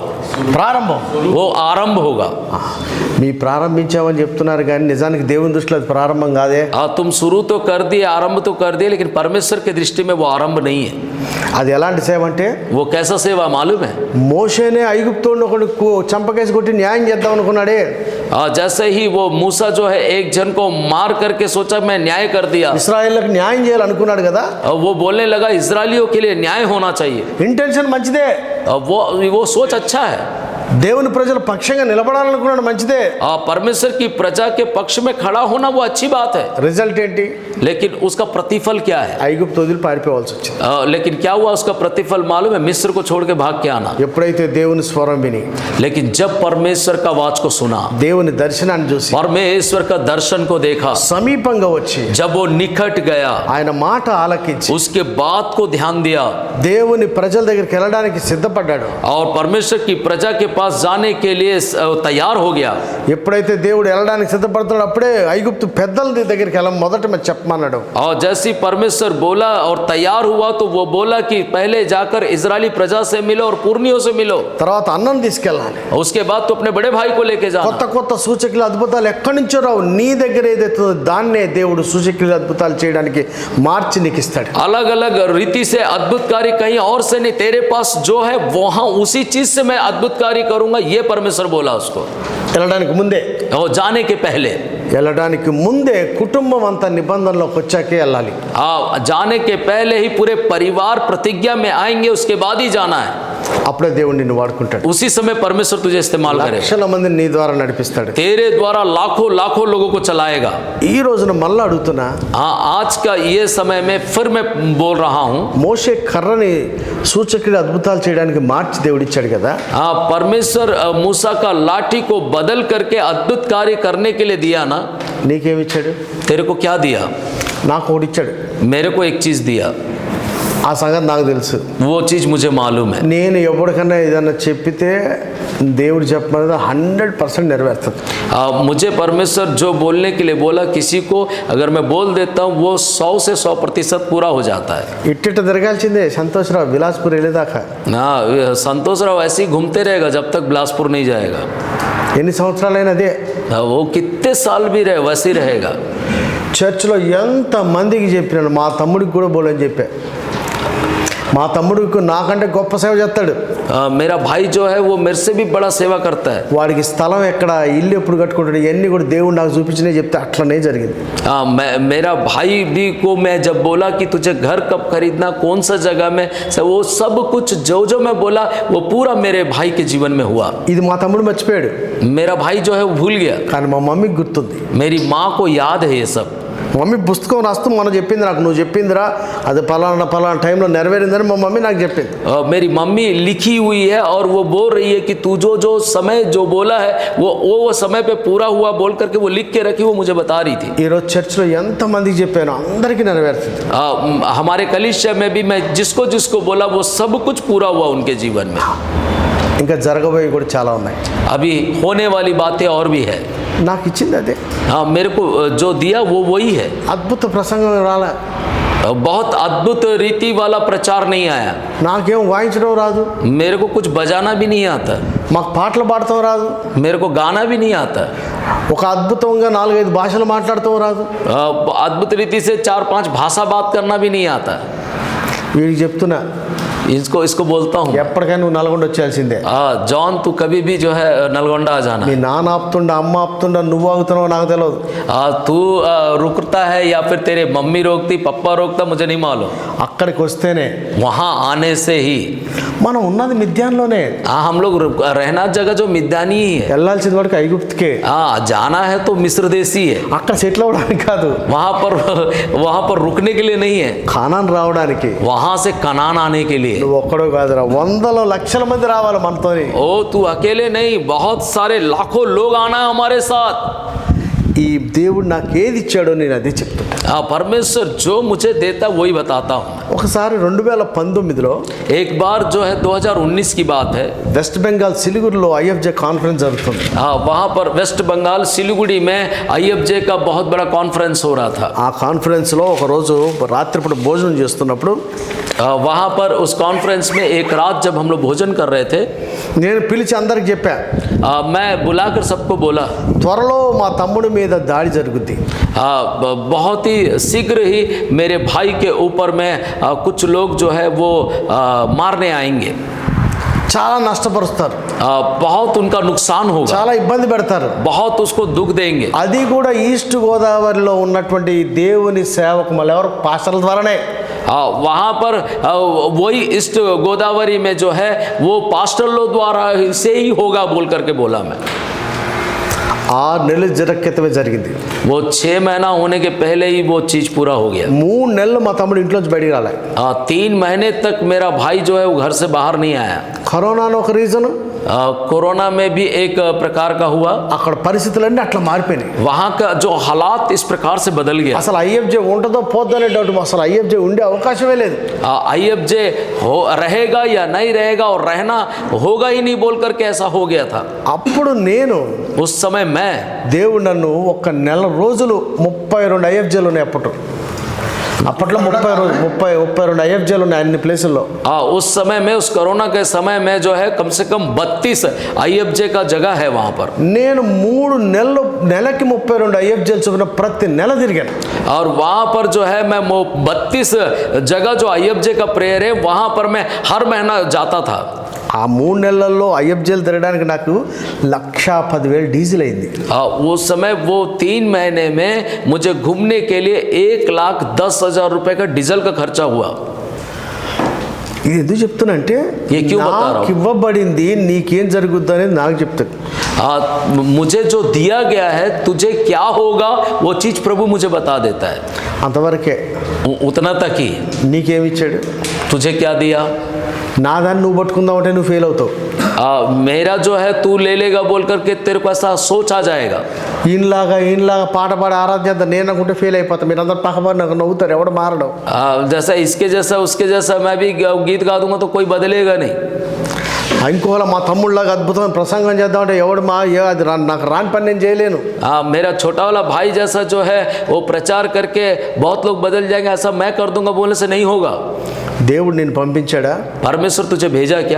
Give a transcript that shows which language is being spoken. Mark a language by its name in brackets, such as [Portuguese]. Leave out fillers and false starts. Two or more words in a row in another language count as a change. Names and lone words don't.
[Telugu] ప్రారంభం [Hindi] वो आरंभ होगा. [Telugu] మీ ప్రారంభించామని చెప్తున్నారు కానీ నిజానికి దేవుని దృష్టిలో అది ప్రారంభం కాదే. [Hindi] तुम शुरू तो कर दिए, आरंभ तो कर दिए, लेकिन परमेश्वर की दृष्टि में वो आरंभ नहीं है. [Telugu] అది ఎలాంటి సేవ అంటే [Hindi] वो कैसा सेवा मालूम है? [Telugu] మోషేనే ఐగుప్తోని ఒకడు చంపకేసి కొట్టి న్యాయం చేద్దాం అనుకున్నాడే. [Hindi] जैसे ही वो मूसा जो है एक जन को मार करके सोचा मैं न्याय कर दिया, [Telugu] ఇశ్రాయేళ్లకు న్యాయం చేయాలనుకున్నాడు కదా. [Hindi] और वो बोलने लगा इजरायलियों के लिए न्याय होना चाहिए. [Telugu] ఇంటెన్షన్ మంచిదే, [Hindi] वो सोच अच्छा है. [Telugu] దేవుని ప్రజల పక్షంగా నిలబడాలనుకున్నాడు మంచిదే. [Hindi] परमेश्वर की प्रजा के पक्ष में खड़ा होना वो अच्छी बात है, [Telugu] రిజల్ట్ ఏంటి? [Hindi] लेकिन उसका प्रतिफल क्या है? [Telugu] ఐగుప్తు వదిలి పారిపోవాల్సి వచ్చింది. [Hindi] लेकिन क्या हुआ उसका प्रतिफल मालूम है? मिस्र को छोड़ के भाग के आना. [Telugu] ఎప్పుడైతే దేవుని స్వరం విని [Hindi] लेकिन जब परमेश्वर का आवाज को सुना, [Telugu] దేవుని దర్శనాన్ని చూసి [Hindi] परमेश्वर का दर्शन को देखा, [Telugu] సమీపంగా వచ్చి [Hindi] जब वो निकट गया, [Telugu] ఆయన మాట ఆలకించి [Hindi] उसके बात को ध्यान दिया [Telugu] దేవుని ప్రజల దగ్గరికి వెళ్ళడానికి సిద్ధపడ్డాడు. [Hindi] और परमेश्वर की प्रजा के पास जाने के लिए तैयार हो गया. [Telugu] ఎప్పుడైతే దేవుడు వెళ్ళడానికి సిద్ధపడుతున్నాడు అప్పుడే ఐగుప్తు పెద్దల దగ్గరికి వెళ్ళ మొదట చెప్పమన్నాడు. [Hindi] और जैसे परमेश्वर बोला और तैयार हुआ तो वो बोला कि पहले जाकर इजरायली प्रजा से मिलो और पुरनियों से मिलो. [Telugu] తర్వాత అన్నం తీసుకెళ్ళాలి. [Hindi] उसके बाद तो अपने बड़े भाई को लेके [Telugu] కొత్త [Hindi] जाना. [Telugu] కొత్త సూచకులు అద్భుతాలు ఎక్కడి నుంచో రావు. నీ దగ్గర ఏదైతే దాన్నే దేవుడు సూచకులు అద్భుతాలు చేయడానికి మార్చి నీకు ఇస్తాడు. [Hindi] अलग अलग रीति से अद्भुत कार्य कहीं और से नहीं, तेरे पास जो है वहां उसी चीज से मैं अद्भुत कार्य करूंगा, ये परमेश्वर बोला उसको. [Telugu] వెళ్ళడానికి ముందే [Hindi] और जाने के पहले [Telugu] వెళ్ళడానికి ముందే కుటుంబం అంతా నిబంధనలోకి వచ్చాకే వెళ్ళాలి. [Hindi] जाने के पहले ही पूरे परिवार प्रतिज्ञा में आएंगे, उसके बाद ही जाना है. [Telugu] అప్పుడే దేవుడు నిన్ను వాడుకుంటాడు. [Hindi] उसी समय परमेश्वर तुझे इस्तेमाल करे. [Telugu] లక్షల మందిని నీ ద్వారా నడిపిస్తాడు. [Hindi] तेरे द्वारा लाखों लाखों लोगों को चलाएगा. [Telugu] ఈ రోజున మళ్ళీ అడుగుతున్నా, [Hindi] आज का ये समय में फिर मैं बोल रहा हूँ, [Telugu] మోషే కర్రని సూచకుడి అద్భుతాలు చేయడానికి మార్చి దేవుడిచ్చాడు కదా. [Hindi] परमेश्वर मूसा का लाठी को बदल करके अद्भुत कार्य करने के लिए दिया ना. [Telugu] నీకేమిచ్చాడు? [Hindi] तेरे को क्या दिया? [Telugu] నాకు ఒకటి ఇచ్చాడు. [Hindi] मेरे को एक चीज दिया. [Telugu] ఆ సంగతి నాకు తెలుసు. [Hindi] वो चीज मुझे मालूम है. [Telugu] నేను ఎవరికన్నా ఏదన్నా చెప్పితే దేవుడు చెప్పమన్నది 100% నెరవేరుతుంది. [Hindi] मुझे परमेश्वर जो बोलने के लिए बोला, किसी को अगर मैं बोल देता हूँ वो 100 से 100% पूरा हो जाता है. [Telugu] ఇట్టిట్ట తిరగాల్సిందే సంతోషరావు బిలాస్పూర్ వెళ్ళేదాకా. [Hindi] संतोष राव ऐसे ही घूमते रहेगा जब तक बिलासपुर नहीं जाएगा. [Telugu] ఎన్ని సంవత్సరాలైనా అదే. [Hindi] वो कितने साल भी रहे वैसे ही रहेगा. [Telugu] చర్చ్లో ఎంత మందికి చెప్పినాను, మా తమ్ముడికి కూడా బోలని చెప్పా. మా తమ్ముడికి నాకంటే గొప్ప సేవ చేస్తాడు. [Hindi] मेरा भाई जो है वो मेरे से भी बड़ा सेवा करता है. [Telugu] వాడికి స్థలం ఎక్కడ, ఇల్లు ఎప్పుడు కట్టుకుంటాడు, ఇవన్నీ కూడా దేవుడు నాకు చూపించినే చెప్తే అట్లనే జరిగింది. [Hindi] मेरा भाई भी को मैं जब बोला कि तुझे घर कब खरीदना, कौन सा जगह में, वो सब कुछ जो जो मैं बोला वो पूरा मेरे भाई के जीवन में हुआ. [Telugu] ఇది మా తమ్ముడు మర్చిపోయాడు. [Hindi] मेरा भाई जो है वो भूल गया, [Telugu] కానీ మా మమ్మీకి గుర్తుంది. [Hindi] मेरी माँ को याद है ये सब. [Telugu] మమ్మీ పుస్తకం రాస్తూ మనం చెప్పింది నాకు, నువ్వు చెప్పిందిరా అది పలానా పలానా టైంలో నెరవేరిందని మా మమ్మీ నాకు చెప్పింది. [Hindi] मेरी मम्मी लिखी हुई है और वो बोल रही है कि तू जो जो समय जो बोला है वो समय पे पूरा हुआ बोल करके वो लिख के रखी, वो मुझे बता रही थी. [Telugu] ఈరోజు చర్చ్లో ఎంతమందికి చెప్పాను అందరికీ నెరవేరుతుంది. [Hindi] हमारे कलीसिया में भी मैं जिसको जिसको बोला वो सब कुछ पूरा हुआ उनके जीवन में. [Telugu] ఇంకా జరగబోయి కూడా చాలా ఉన్నాయి. [Hindi] अभी होने वाली बातें और भी है. [Telugu] నాకు ఇచ్చింది అదే. [Hindi] मेरे को जो दिया वो वही है. [Telugu] అద్భుత ప్రసంగం రాలే, [Hindi] बहुत अद्भुत रीति वाला प्रचार नहीं आया. [Telugu] నాకేం వాయించడం రాదు, [Hindi] मेरे को कुछ बजाना भी नहीं आता, [Telugu] మాకు పాటలు పాడటం రాదు, [Hindi] मेरे को गाना भी नहीं आता, [Telugu] ఒక అద్భుతంగా 4-5 భాషలు మాట్లాడటం రాదు. [Hindi] अद्भुत रीति से 4-5 भाषा बात करना भी नहीं आता. [Telugu] వీడికి చెప్తున్నా, [Hindi] इसको बोलता हूँ, [Telugu] ఎప్పటికైనా నువ్వు నల్గొండ వచ్చేయాల్సిందే. [Hindi] जॉन तू कभी भी जो है नलगोंडा आ जाना. [Telugu] మీ నాన్న ఆపుతుండ అమ్మ ఆపుతుండ నువ్వు ఆగుతున్నావు నాకు తెలియదు. [Hindi] तू रुकता है या फिर तेरे मम्मी रोकती पप्पा रोकता मुझे नहीं मालूम. [Telugu] అక్కడికి వస్తేనే [Hindi] वहाँ आने से ही [Telugu] మనం ఉన్నది మిద్యాన్లోనే. [Hindi] हम लोग रहना जगह जो मिद्यानी ही है. [Telugu] వెళ్ళాల్సింది వాడికి ఐగుప్తుకే. [Hindi] जाना है तो मिस्र देशी है. [Telugu] అక్కడ సెటిల్ అవ్వడానికి కాదు, [Hindi] वहाँ पर रुकने के लिए नहीं है, [Telugu] ఖానాన్ రావడానికి. [Hindi] वहाँ से कनान आने के लिए. [Telugu] నువ్వు ఒక్కడో కాదురా, 100 మంది రావాలి మనతోని. [Hindi] ओ तू अकेले नहीं, बहुत सारे लाखों लोग आना है हमारे साथ. [Telugu] ఈ దేవుడు నాకు ఏది ఇచ్చాడో నేను అదే చెప్తుంటా. [Hindi] परमेश्वर जो मुझे देता वही बताता हूँ. [Telugu] ఒకసారి 2019లో [Hindi] एक बार जो है 2019 की बात है, [Telugu] వెస్ట్ బెంగాల్ సిలిగురిలో ఐఎఫ్జే కాన్ఫరెన్స్ జరుగుతుంది. [Hindi] वहाँ पर वेस्ट बंगाल सिलीगुड़ी में IFJ का बहुत बड़ा कॉन्फ्रेंस हो रहा था. [Telugu] ఆ కాన్ఫరెన్స్లో ఒకరోజు రాత్రిపూట భోజనం చేస్తున్నప్పుడు [Hindi] वहाँ पर उस कॉन्फ्रेंस में एक रात जब हम लोग भोजन कर रहे थे, [Telugu] నేను పిలిచి అందరికి చెప్పా, [Hindi] मैं बुलाकर सबको बोला, [Telugu] త్వరలో మా తమ్ముడి మీద దాడి జరుగుద్ది. [Hindi] बहुत ही शीघ्र ही मेरे भाई के ऊपर में कुछ लोग जो है वो मारने आएंगे. [Telugu] చాలా నష్టపరుస్తారు, [Hindi] बहुत उनका नुकसान होगा, [Telugu] చాలా ఇబ్బంది పెడతారు. [Hindi] बहुत उसको दुख देंगे. [Telugu] అది కూడా ఈస్ట్ గోదావరిలో ఉన్నటువంటి దేవుని సేవకులు ఎవరు పాస్టర్ల ద్వారానే. [Hindi] वहाँ पर वही ईस्ट गोदावरी में जो है वो पास्टर लोग द्वारा से ही होगा बोल करके बोला मैं. [Telugu] 6 నెలల క్రితమే జరిగింది. [Hindi] वो 6 महीना होने के पहले ही वो चीज़ पूरा हो गया. [Telugu] 3 నెలలు మా తమ్ముడు ఇంట్లోంచి బయటికి రాలే. [Hindi] 3 महीने तक मेरा भाई जो है वो घर से बाहर नहीं आया. [Telugu] కరోనా అని ఒక రీజన్, [Hindi] कोरोना में भी एक प्रकार का हुआ. [Telugu] అక్కడ పరిస్థితులన్నీ అట్లా మారిపోయినాయి. [Hindi] वहाँ का जो हालात इस प्रकार से बदल गया. [Telugu] అసలు ఐఎఫ్జే ఉంటుందో పోద్దో అనే డౌట్, అసలు ఐఎఫ్జే ఉండే అవకాశమే లేదు. [Hindi] IFJ हो रहेगा या नहीं रहेगा और रहना होगा ही नहीं बोल करके ऐसा हो गया था. [Telugu] అప్పుడు నేను [Hindi] उस समय मैं [Telugu] దేవుడు నన్ను ఒక నెల రోజులు 32 ఐఎఫ్జేలు ఉన్నాయి. అప్పట్లో 32 ఐఎఫ్జేలు ఉన్నాయి అన్ని ప్లేసుల్లో. [Hindi] उस समय में उस कोरोना के समय में जो है कम से कम 32 IFJ का जगह है वहाँ पर. [Telugu] నేను 3 నెలకి 32 ఐఎఫ్జేలు చొప్పున ప్రతి నెల తిరిగాను. [Hindi] और वहाँ पर जो है मैं 32 जगह जो IFJ का प्रेयर है वहाँ पर मैं हर महीना जाता था. [Telugu] ఆ 3 నెలల్లో అయ్యప్ప జైలు తిరగడానికి నాకు 1,10,000 డీజిల్ అయింది. [Hindi] उस समय वो 3 महीने में मुझे घूमने के लिए 1,10,000 रुपए का डीजल का खर्चा हुआ. [Telugu] ఇది ఎందుకు చెప్తున్నా అంటే [Hindi] ये क्यों बता రहा [Telugu] నాకు ఇవ్వబడింది నీకేం జరుగుద్ది అనేది నాకు చెప్తాడు. [Hindi] मुझे जो दिया गया है तुझे क्या होगा वो चीज प्रभु मुझे बता देता है. [Telugu] అంతవరకే. [Hindi] उतना तक ही. [Telugu] నీకేమిచ్చాడు? [Hindi] तुझे क्या दिया? [Telugu] నా దాన్ని నువ్వు పట్టుకుందామంటే నువ్వు ఫెయిల్ అవుతావు. [Hindi] मेरा जो है तू ले लेगा बोल करके तेरे को ऐसा सोच आ जाएगा. [Telugu] ఈయనలాగా పాట పాడి ఆరాధ్యత నేను అనుకుంటే ఫెయిల్ అయిపోతా. మీరు అందరు పక్కపడి నాకు నవ్వుతారు, ఎవడు మారడం. [Hindi] जैसा इसके जैसा उसके जैसा मैं भी गीत गा दूंगा तो कोई बदलेगा नहीं. [Telugu] ఇంకోలా మా తమ్ముళ్ళలాగా అద్భుతమైన ప్రసంగం చేద్దామంటే ఎవడు అది నాకు రాని పని నేను చేయలేను. [Hindi] मेरा छोटा वाला भाई जैसा जो है वो प्रचार करके बहुत लोग बदल जाएंगे ऐसा मैं कर दूंगा बोलने से नहीं होगा. [Telugu] దేవుడు నేను పంపించాడా? [Hindi] परमेश्वर तुझे भेजा क्या?